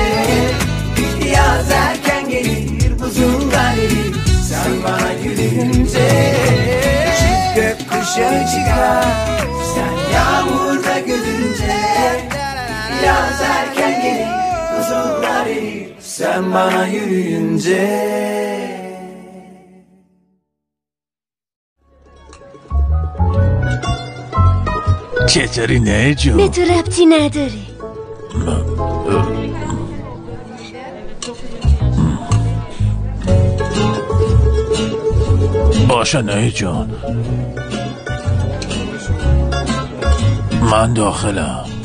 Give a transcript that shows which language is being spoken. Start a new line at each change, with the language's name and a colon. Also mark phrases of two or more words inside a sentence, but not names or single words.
Turkish: Yaz erken gelir buzullar erir sen bana yürüyünce. Çift gökkuşağı çıkar sen yağmurda gülünce. Yaz erken gelir buzullar erir sen bana yürüyünce.
Persian: چطوری نه جون؟ به تو ربطی نداره. باشه نه جون، من داخلم.